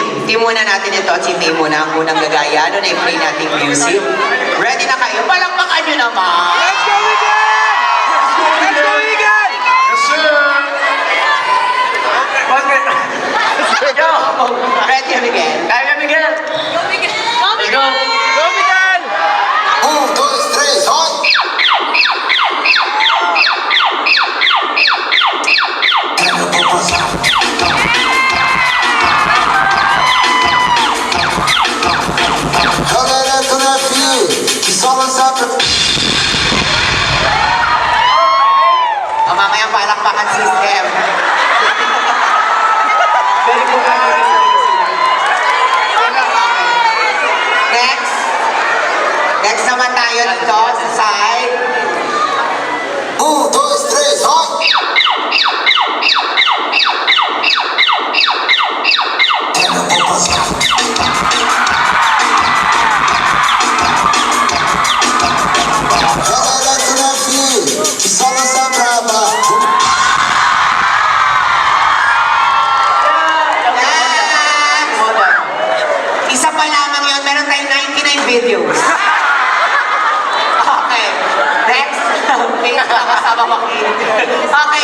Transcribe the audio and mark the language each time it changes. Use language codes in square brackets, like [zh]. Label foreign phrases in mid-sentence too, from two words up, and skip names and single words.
[tl] Hindi muna natin ito at si May muna ang unang gagaya. Ano na i-play nating music? Ready na kayo? Palakpakan nyo naman! [en] Let's go Miguel! Let's go Miguel! Yes, sir! Yo! Ready Miguel? [tl] Kaya Miguel! [en] Let's go! Go Miguel! [tl] 1, 2, 3, hoy! Ano po pa sa... [pt] Galera do navio, que só lançar pra... [tl] Mamaya palakpakan system. [en] Very good. Next. [tl] Next naman tayo dito sa side. 1, 2, 3, hoy! Ano po pa sa... [pt] Galera do navio, que só lança braba. [tl] Isa pa lamang yun. Meron tayong 99 videos. Okay. Next. May nakasama ko. Okay.